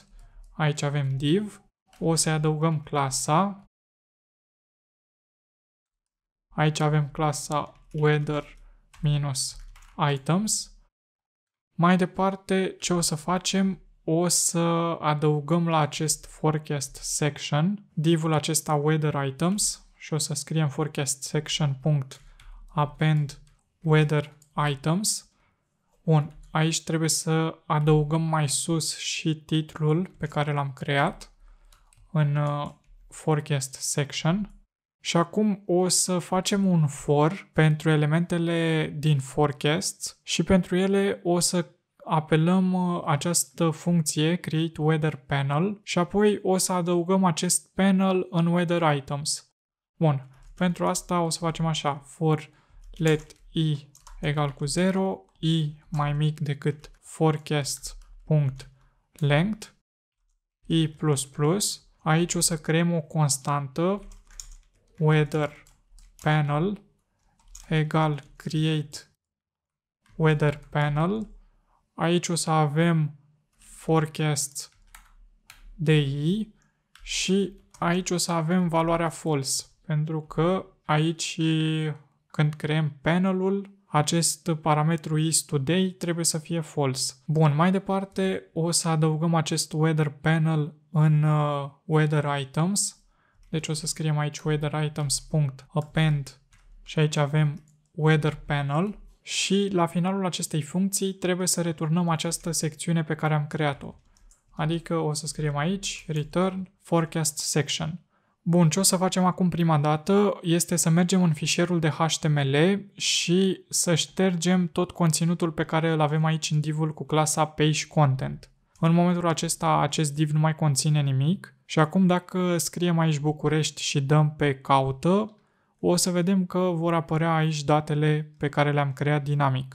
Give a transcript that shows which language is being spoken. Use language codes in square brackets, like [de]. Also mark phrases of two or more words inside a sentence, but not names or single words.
[ro] Aici avem div. O să adăugăm clasa. Aici avem clasa weather-items. Mai departe, ce o să facem? O să adăugăm la acest [en] forecast section [ro] div-ul acesta [en] weather items [ro] și o să scriem [en] forecast section.append weather items. [ro] Bun, aici trebuie să adăugăm mai sus și titlul pe care l-am creat în [en] forecast section. [ro] Și acum o să facem un for pentru elementele din forecast și pentru ele o să apelăm această funcție [en] create weather panel [ro] și apoi o să adăugăm acest panel în [en] weather items. [ro] Bun, pentru asta o să facem așa, [en] for let [ro] i egal cu 0, i mai mic decât forecast.length, i++, aici o să creăm o constantă [en] weather panel [ro] egal [en] create weather panel, [ro] aici o să avem forecast DI și aici o să avem valoarea false, pentru că aici când creăm panelul, acest parametru isToday trebuie să fie false. Bun, mai departe o să adăugăm acest [en] weather panel [ro] în [en] weather items. [ro] Deci o să scriem aici [en] weather items.append [ro] și aici avem [en] weather panel [ro] și la finalul acestei funcții trebuie să returnăm această secțiune pe care am creat-o. Adică o să scriem aici [en] return forecast section. [ro] Bun, ce o să facem acum prima dată este să mergem în fișierul de HTML și să ștergem tot conținutul pe care îl avem aici în div-ul cu clasa [en] page content. [ro] În momentul acesta acest div nu mai conține nimic și acum dacă scriem aici București și dăm pe caută, o să vedem că vor apărea aici datele pe care le-am creat dinamic.